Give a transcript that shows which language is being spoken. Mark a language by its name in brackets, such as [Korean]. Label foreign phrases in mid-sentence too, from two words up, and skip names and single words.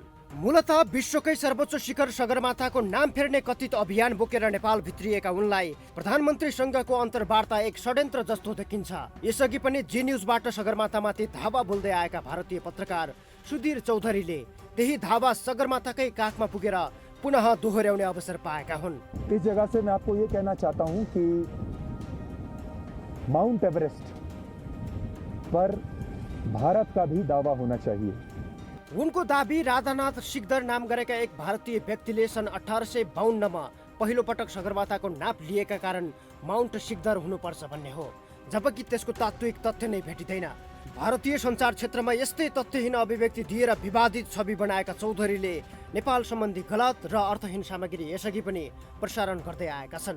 [Nepali] मूलतः विश्वकै सर्वोच्च शिखर सगरमाथाको नाम फेर्ने कथित अभियान बोकेर नेपाल भित्रिएका उनलाई प्रधानमन्त्रीसँगको अन्तर्वार्ता एक षड्यन्त्र जस्तो देखिन्छ। यसअघि पनि जी न्यूजबाट सगरमाथामाथि धावा बोल्दै आएका भारतीय पत्रकार सुधीर चौधरीले त्यही धावा सगरमाथाकै काखमा पुगेर पुनः दोहोर्याउने अवसर पाएका हुन्। [Hindi] इस जगह से मैं आपको ये कहना चाहता हूं कि माउंट एवरेस्ट पर भारत का भी दावा होना चाहिए। [Nepali] उनको दाबी राधानाथ सिकदर नाम गरेका एक भारतीय व्यक्तिले सन् 1852 पहिलो पटक सगरमाथाको नाप लिएका कारण माउन्ट सिकदर हुनुपर्छ भन्ने हो, जबकि त्यसको तात्विक तथ्य नै भेटिँदैन। भारतीय सञ्चार क्षेत्रमा यस्तै तथ्यहीन अभिव्यक्ति दिएर विवादित छवि बनाएका चौधरीले नेपाल सम्बन्धी गलत र अर्थहीन सामग्री यसअघि पनि प्रसारण गर्दै आएका छन्।